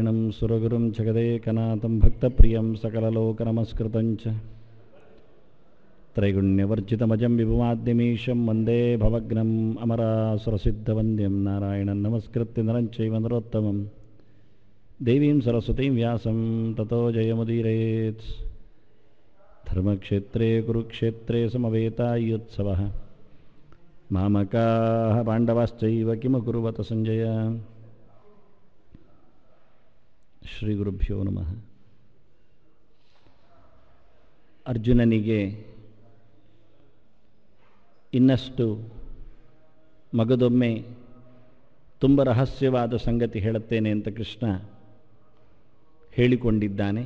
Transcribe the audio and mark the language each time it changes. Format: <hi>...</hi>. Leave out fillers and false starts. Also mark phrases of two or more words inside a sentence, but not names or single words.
<sa>ಸುರಗುರುಂ ಜಗದೇಕನಾಥಂ ಭಕ್ತಪ್ರಿಯಂ ಸಕಲಲೋಕನಮಸ್ಕೃತಂಚ ತ್ರೈಗುಣ್ಯವರ್ಜಿತಮಜಂ ವಿಭುಮಾದ್ಯಮೀಶಂ ವಂದೇ ಭವಗ್ನಂ ಅಮರಾಸುರಸಿದ್ಧವಂದ್ಯಂ ನಾರಾಯಣಂ ನಮಸ್ಕೃತ್ಯ ನರಂಚೈವ ನರೋತ್ತಮಂ ದೇವೀಂ ಸರಸ್ವತೀಂ ವ್ಯಾಸಂ ತತೋ ಜಯಮುದೀರಯೇತ್. ಧರ್ಮಕ್ಷೇತ್ರೇ ಕುರುಕ್ಷೇತ್ರೇ ಸಮವೇತಾಯುತ್ಸವಃ ಮಾಮಕಾಃ ಪಾಂಡವಾಶ್ಚೈವ ಕಿಮಕುರ್ವತ ಸಂಜಯ. ಶ್ರೀ ಗುರುಭ್ಯೋ ನಮಃ.</sa> <kn>ಅರ್ಜುನನಿಗೆ ಇನ್ನಷ್ಟು ಮಗದೊಮ್ಮೆ ತುಂಬ ರಹಸ್ಯವಾದ ಸಂಗತಿ ಹೇಳುತ್ತೇನೆ ಅಂತ ಕೃಷ್ಣ ಹೇಳಿಕೊಂಡಿದ್ದಾನೆ.</kn>